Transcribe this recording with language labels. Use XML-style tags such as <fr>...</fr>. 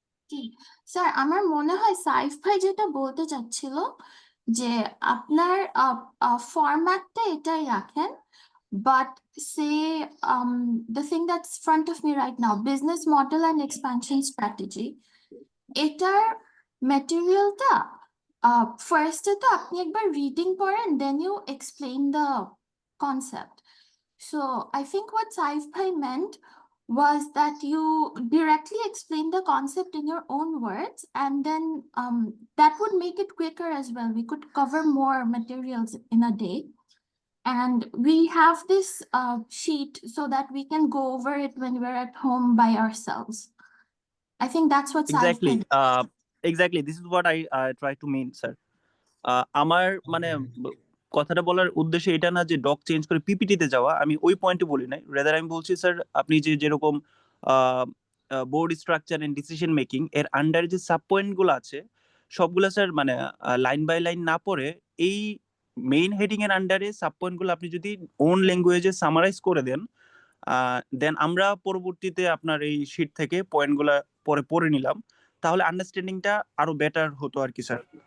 <bn>জি sir, আমার মনে হয় সাইফ ভাই যেটা বলতে চাচ্ছিল যে আপনার ফরম্যাটটা এটাই রাখেন, but say</bn> <en>the thing that's front of me right now, business model and expansion strategy,</en> <bn>এটার ম্যাটেরিয়ালটা ফার্স্টে তো আপনি একবার রিডিং করেন,</bn> <en>Then you explain the concept. So I think what Saif Bhai meant was that you directly explain the concept in your own words, and then that would make it quicker as well. We could cover more materials in a day. And we have this sheet so that we can go over it when we're at home by ourselves. I think that's what Saif exactly meant. Exactly this is what I try to mean sir.</en> <bn>আমার মানে কথাটা বলার উদ্দেশ্য এটা না যে doc change করে পিপিটিতে যাওয়া, আমি ওই পয়েন্টে বলি নাই। রেদার আমি বলছি স্যার আপনি যে যেরকম board structure and decision making এর আন্ডারে যে সাব পয়েন্ট গুলো আছে সবগুলো স্যার মানে লাইন বাই লাইন না পড়ে এই মেইন হেডিং এর আন্ডারে সাব পয়েন্ট গুলো আপনি যদি ওন ল্যাঙ্গুয়েজে সামারাইজ করে দেন, দেন আমরা পরবর্তীতে আপনার এই শিট থেকে পয়েন্ট গুলা পরে পড়ে নিলাম, তাহলে আন্ডারস্ট্যান্ডিংটা আরো বেটার হতো আর কি স্যার।</bn>